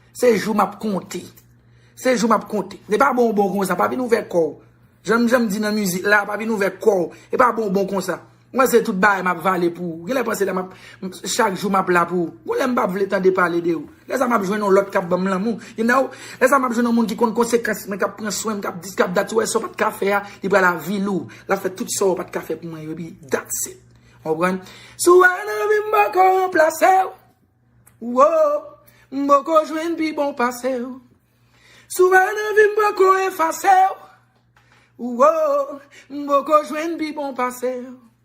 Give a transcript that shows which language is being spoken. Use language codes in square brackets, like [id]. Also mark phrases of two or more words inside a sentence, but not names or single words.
[ht] Se jou m ap konte. Se jou m ap konte. Se pa bonbon konsa, pa vin ouvè kò. Janm, janm di nan mizik la, pa vin ouvè kò. E pa bonbon konsa. Mwen se tout bagay m ap vale pou. Gen lè panse la m ap, chak jou m ap la pou. Gen lè m pa vle tande pale de ou. Lè sa m ap jwenn lòt k ap ban m lanmou. [en] You know, [ht] lè sa m ap jwenn moun ki konn konsekans, men k ap pran swen, k ap di, k ap dat, wè, sa pa t ka fè a, li pral la vil ou. La fè tout sa pa t ka fè pou mwen, yo, pi [en] that's it. [ht] Konprann? Souvan nan vi m boko ranplase ou. Ou, oh, m boko jwenn pi bon pase ou. Souvan nan vi m boko efase ou. Ou, oh, m boko jwenn pi bon pase ou.